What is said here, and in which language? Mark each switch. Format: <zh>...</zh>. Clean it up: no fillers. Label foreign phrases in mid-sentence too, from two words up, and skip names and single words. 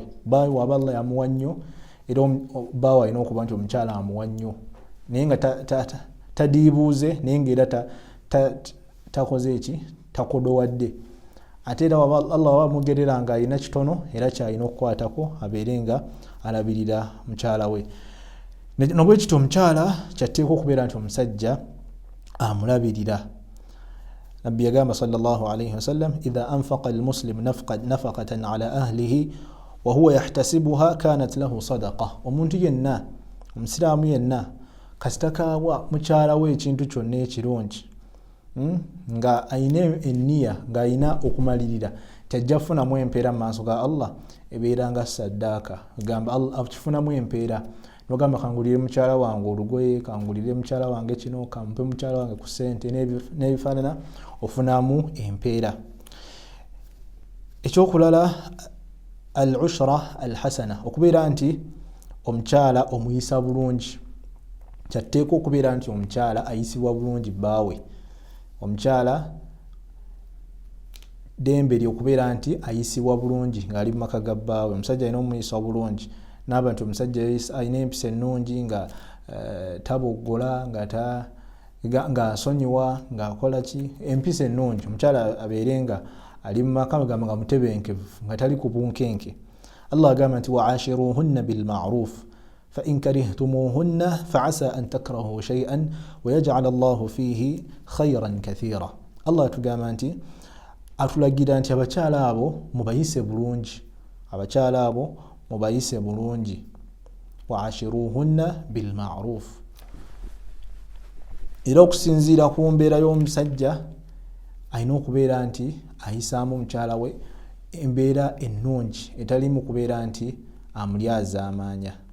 <lg>Bbaawe waba Allah yamuwa nnyo, era bbaawe alina okuba nti omukyala amuwa nnyo, naye nga tadiibuuze, naye ngaera takoze eki, takodowadde. Ate era Allah waba amugerera nga alina kitono, era kyalina okukwatako abeere nga alabirira mukyala we. Nobwe kityo omukyala kyatteeka okubeera nti omusajja amulabirira. Nabbi yagamba</lg> <ar>صلى الله عليه وسلم، إذا أنفق المسلم نفقة على أهله وهو يحتسبها كانت له صدقة.</ar> <lg>Omuntu yenna, omusiraamu yenna, kasita kaawa mukyala we ekintu kyonna ekirungi, nga ayina enniya, nga ayina okumalirira, tajja kufunamu empeera mu maaso ga Allah, ebeera nga saddaaka. Gamba Allah akifunamu empeera, nogamba kangulire mukyala wange olugoye, kangulire mukyala wange kino, kampe mukyala wange ku ssente n'ebifaanana, ofunamu empeera.</lg> <ar>Ekyokulala العشرة الحسنة,</ar> <lg>okubeera nti omukyala omuyisa bulungi. Kyatteeka okubeera nti omukyala ayisibwa bulungi bbaawe. Omukyala ddembe lye okubeera nti ayisibwa bulungi ng'ali mu maka ga bbaawe. Omusajja alina omuyisa bulungi, n'aba nti omusajja alina empisa ennungi, nga taboggola, nga asonyiwa, ng'akola ki, empisa ennungi. Omukyala abeere nga ali mu maka nga mutebenkevu, nga tali ku bunkenke. Allah agamba nti</lg> <ar>وعاشروهن بالمعروف فإن كرهتموهن فعسى أن تكرهوا شيئا ويجعل الله فيه خيرا كثيرا.</ar> <lg>Allah atugamba nti atulagira nti abakyala abo mubayise bulungi, abakyala abo mubayise bulungi.</lg> <ar>وعاشروهن بالمعروف.</ar> <lg>Era okusinziira ku mbeera y'omusajja alina okubeera nti ayisaamu mukyala we embeera ennungi, etalimu kubeera nti amulyaza amaanya.</lg>